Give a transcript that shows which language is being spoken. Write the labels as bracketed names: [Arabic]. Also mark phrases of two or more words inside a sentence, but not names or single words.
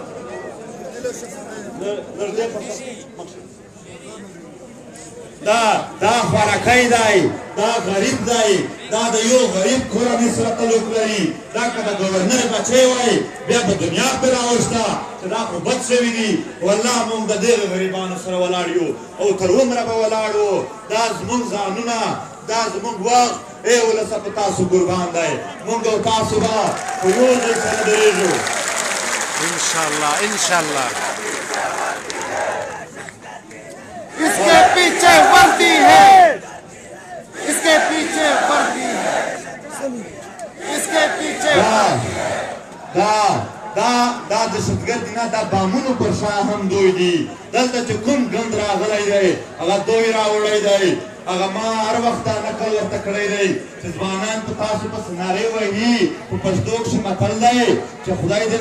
[Pashto] دا خوارکی دی دا غریب دی دا د یو غریب کورنۍ سره تعلق لري دا که د ګورنر بچی وای بیا به دنیا پرې راوښته چې دا خو بد شوي دي والله موږ د دغه غریبانو سره ولاړ یو او تر عمره به ولاړ وو دا زموږ ځانونه دا زموږ وخت ای ولسه په تاسو قربان دی موږ او تاسو به په یو ځای سره درېږو [Arabic] انشاءالله انشاءالله [Urdu] اس کے پیچھے وردی ہے اس کے پیچھے وردی ہے اس کے پیچھے [Pashto] دا دهشتګرد دي نه دا بامونو پر شا هم دوی دي دلته چې کوم ګند راغلی دی هغه دوی راوړی دی هغه ما هر وخت نقل ورته کړی دی چې ځوانان په تاسو پسې نارې وهي په پښتو کښې متل دی چې خدای دې نه